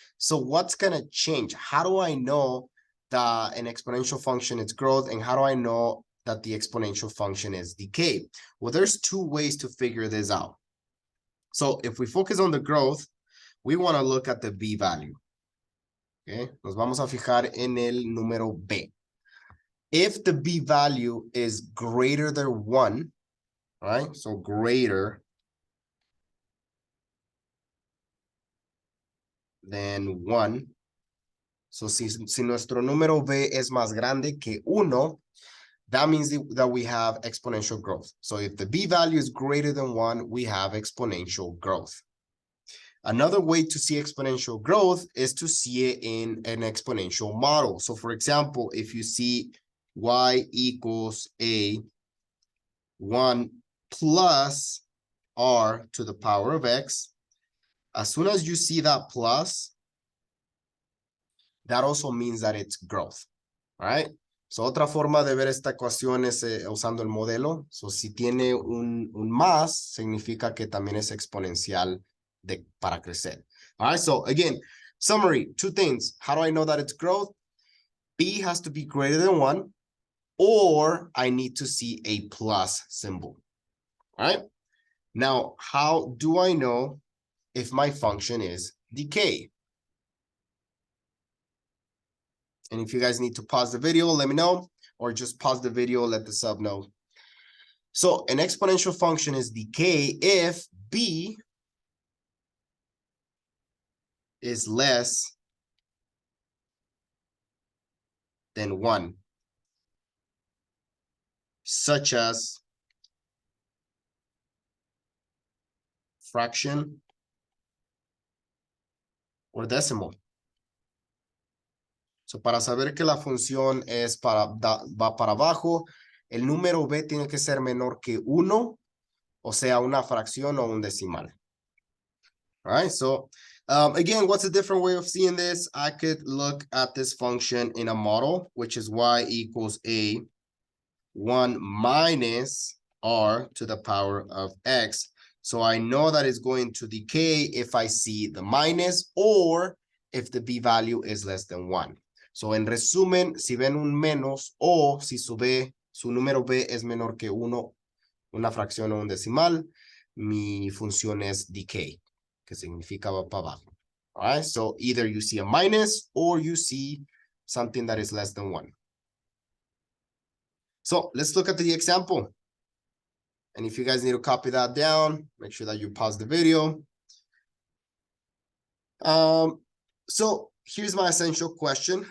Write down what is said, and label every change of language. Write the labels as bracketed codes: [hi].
[en] So what's going to change? How do I know that an exponential function is growth? And how do I know that the exponential function is decay? Well, there's 2 ways to figure this out. So if we focus on the growth, we want to look at the B value. [es] Okay, nos vamos a fijar en el número B. [en] If the B value is greater than 1, right? So greater than 1. [es] So si nuestro número B es más grande que 1, [en] that means that we have exponential growth. So if the b value is greater than 1, we have exponential growth. Another way to see exponential growth is to see it in an exponential model. So for example, if you see y equals a 1 plus r to the power of x, as soon as you see that plus, that also means that it's growth. All right. [es] So otra forma de ver esta ecuación es usando el modelo. So si tiene un más, significa que también es exponencial para crecer. [en] All right. So again, summary, 2 things. How do I know that it's growth? B has to be greater than 1, or I need to see a plus symbol. All right. Now, how do I know if my function is decay? And if you guys need to pause the video, let me know, or just pause the video, let the sub know. So an exponential function is decay if b is less than 1, such as fraction or decimal. [es] So para saber que la función es va para abajo, el número b tiene que ser menor que 1, o sea, una fracción o un decimal. [en] All right, so again, what's a different way of seeing this? I could look at this function in a model, which is y equals a 1 minus r to the power of x. So I know that it's going to decay if I see the minus or if the b value is less than 1. [es] So en resumen, si ven un menos o si su número b es menor que 1, una fracción o un decimal, mi función es decay, que significa va para abajo. [en] All right, so either you see a minus or you see something that is less than 1. So let's look at the example. And if you guys need to copy that down, make sure that you pause the video. So here's my essential question.